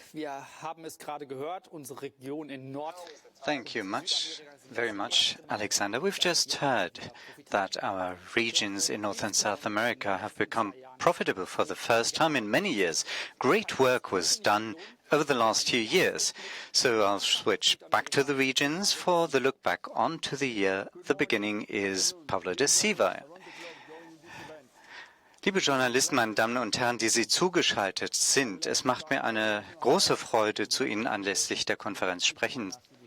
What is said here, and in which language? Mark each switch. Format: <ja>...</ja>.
<de>Wir haben es gerade gehört, unsere Region in Nord.</de> <en>Thank you very much, Alexander. We've just heard that our regions in North and South America have become profitable for the first time in many years. Great work was done over the last few years. So I'll switch back to the regions for the look back onto the year. The beginning is Pablo de Silva.</en> <de>Liebe Journalisten, meine Damen und Herren, die Sie zugeschaltet sind, es macht mir eine große Freude, zu Ihnen anlässlich der Konferenz sprechen zu dürfen.</de>